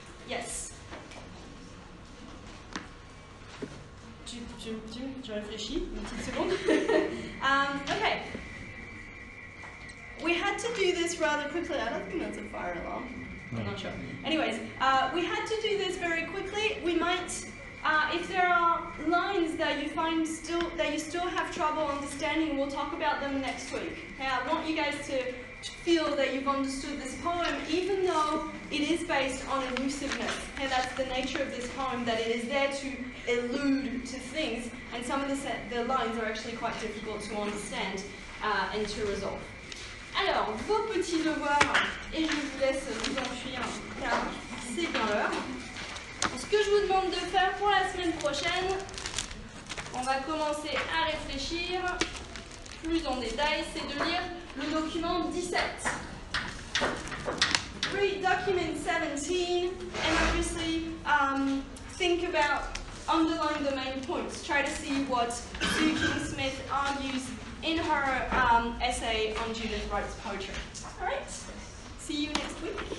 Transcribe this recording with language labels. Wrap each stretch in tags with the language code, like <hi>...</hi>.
<en>Yes.</en> <fr>Je réfléchis une petite seconde.</fr> <en>Okay. We had to do this rather quickly. I don't think that's a fire alarm. I'm not sure. Anyways, we had to do this very quickly. We might, if there are lines that you find that you still have trouble understanding, we'll talk about them next week. Okay? I want you guys to feel that you've understood this poem, even though it is based on elusiveness. Okay? That's the nature of this poem, that it is there to allude to things, and some of the lines are actually quite difficult to understand and to resolve.</en> <fr>Alors, vos petits devoirs, et je vous laisse vous enfuir car c'est bien l'heure. Ce que je vous demande de faire pour la semaine prochaine, on va commencer à réfléchir plus en détail, c'est de lire le document 17.</fr> <en>Read document 17 and obviously think about, underline the main points. Try to see what Sue King-Smith argues in her essay on Judith Wright's poetry. All right, see you next week.</en>